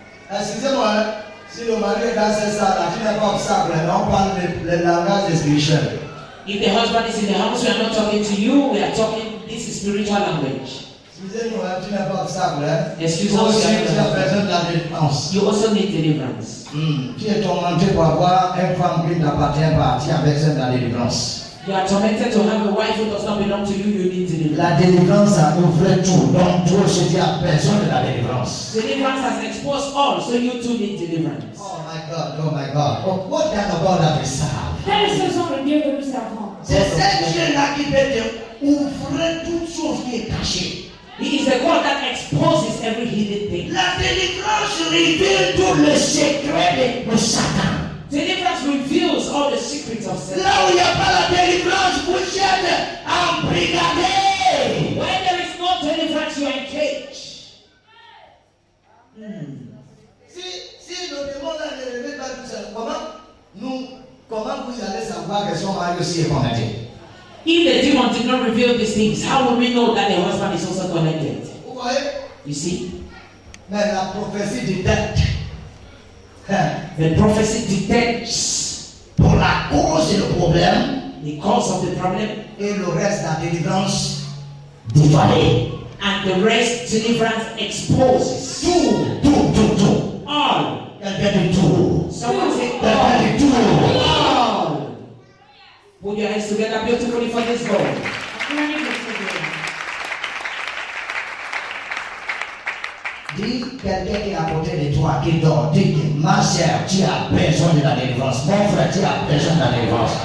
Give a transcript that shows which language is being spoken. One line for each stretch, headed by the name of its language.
French: Excusez-moi, si le mari est dans ce stade, tu n'as pas obstacle, mais on parle le langage spirituel.
English: If the husband is in the house, we are not talking to you, we are talking, this is spiritual language.
French: Excusez-moi, tu n'as pas obstacle, hein? Excuse-moi, Toi aussi, tu tu as besoin de la délivrance.
English: You also need deliverance.
French: Tu es tourmenté pour avoir une femme qui ne t'appartient pas, tu as besoin de la délivrance.
English: You are tormented to have a wife who does not belong to you, you need deliverance.
French: La délivrance a ouvert tout, donc toi aussi tu as besoin de la délivrance.
English: Deliverance has exposed all, so you too need deliverance. Oh my God, oh my God. Oh, what kind of God that we serve?
French: Quel est ce genre de Dieu que nous servons? C'est ce Dieu-là qui peut te ouvrir toute chose qui est cachée.
English: He is the God that exposes every hidden thing.
French: La délivrance révèle tous les secrets de Satan.
English: Deliverance reveals all the secrets of Satan.
French: Là où il n'y a pas la délivrance, vous êtes embrigadés.
English: When there is no deliverance, you are in cage.
French: Si le démon là ne révèle pas tout ça, comment vous allez savoir que son mari aussi est connecté?
English: If the demon did not reveal these things, how would we know that the husband is also connected?
French: Vous voyez?
English: You see?
French: Mais la prophétie détecte.
English: The prophecy detects
French: Pour la cause et le problème,
English: the cause of the problem,
French: et le reste, la délivrance dévalée.
English: and the rest deliverance exposes
French: Tout.
English: all.
French: Quelqu'un dit tout.
English: Someone say
French: Quelqu'un
English: all.
French: dit tout.
English: All. Put your hands together beautifully for this God.
French: Dis quelqu'un qui est à côté de toi, qui dort, dis que ma sœur, tu as besoin de la délivrance. Mon frère, tu as besoin de la délivrance.